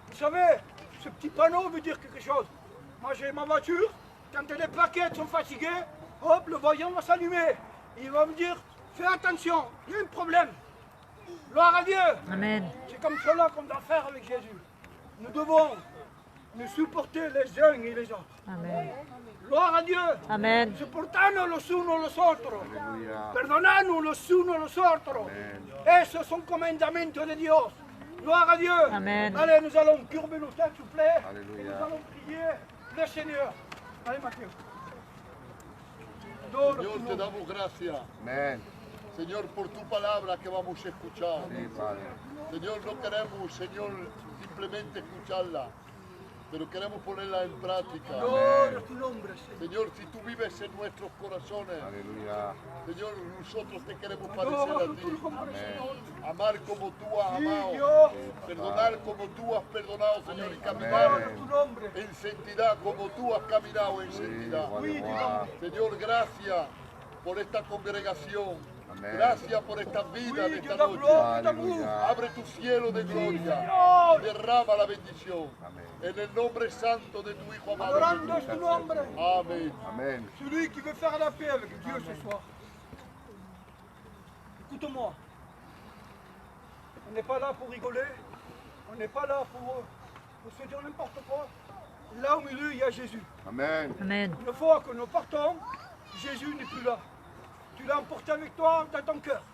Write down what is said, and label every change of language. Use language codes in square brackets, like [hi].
[fr] Vous savez, ce petit panneau veut dire quelque chose. Moi j'ai ma voiture, quand les plaquettes sont fatiguées, hop, le voyant va s'allumer. Il va me dire, fais attention, il y a un problème. Gloire à Dieu. Amen. C'est comme cela qu'on doit faire avec Jésus. Nous devons nous supporter les uns et les autres. Amen. Gloire à Dieu. Amen. [es] Soportarnos los unos los otros. Perdonarnos los unos los otros. Eso es un comandamiento de Dios. [fr] Gloire à Dieu. Amen. Allez, nous allons courber nos têtes, s'il vous plaît. Et nous allons prier le Seigneur. Allez, Mathieu. [es] Señor, te damos gracias. Señor, por tu palabra que vamos a escuchar. Señor, no queremos, Señor, simplemente escucharla, pero queremos ponerla en práctica. Gloria a tu nombre, Señor. Señor, si tú vives en nuestros corazones, Señor, nosotros te queremos parecer a ti. Amar como tú has amado, perdonar como tú has perdonado, Señor, y caminar en santidad como tú has caminado en santidad. Señor, gracias por esta congregación. Gracias por esta vida de esta noche. Abre tu cielo de gloria. Derrama la bendición. En el nombre santo de tu Hijo amado. Adorando tu nombre. Amén. [fr] Celui qui veut faire la paix avec Dieu ce soir. Écoute-moi. On n'est pas là pour rigoler. On n'est pas là pour se dire n'importe quoi. Là au milieu, il y a Jésus. Amen. Une fois que nous partons, Jésus n'est plus là. Tu l'as emporté avec toi dans ton cœur.